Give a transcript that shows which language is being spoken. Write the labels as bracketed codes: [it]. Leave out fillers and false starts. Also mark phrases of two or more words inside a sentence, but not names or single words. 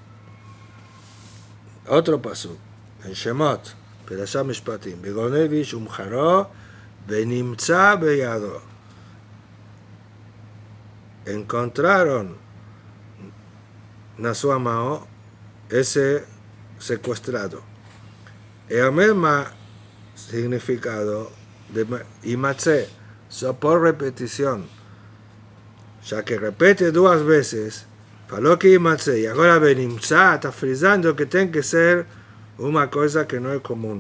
[es] Otro pasuk en Shemot, Perashá Mishpatim, [he] וגונב איש ומכרו ונמצא בידו. [es] Encontraron [pt] na sua mão [es] ese secuestrado. Es el mismo significado de Imatze, solo por repetición. Ya que repite dos veces, faló que Imatze, y ahora Benimtza está frisando que tiene que ser una cosa que no es común.